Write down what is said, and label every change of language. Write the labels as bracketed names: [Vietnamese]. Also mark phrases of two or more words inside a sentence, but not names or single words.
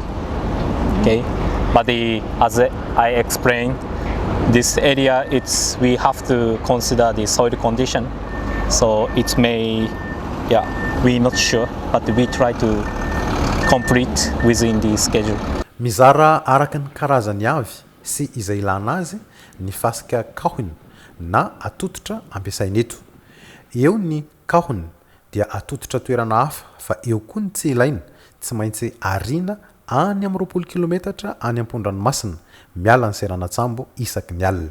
[English] Okay, but as I explained, this area we have to consider the soil condition. So it may, we're not sure, but we try to complete within the schedule. [Malagasy] Mizara araka ny karazany avy sy izay ilana azy ny fasika kahony na atototra ampiasaina eto. Eo ny kahony dia atototra toerana hafa fa eo koa ny tsy ilaina tsy maintsy arina any amin'ny 20 kilometatra any am-pon-dranomasina miala ny seranatsambo isaky ny alina.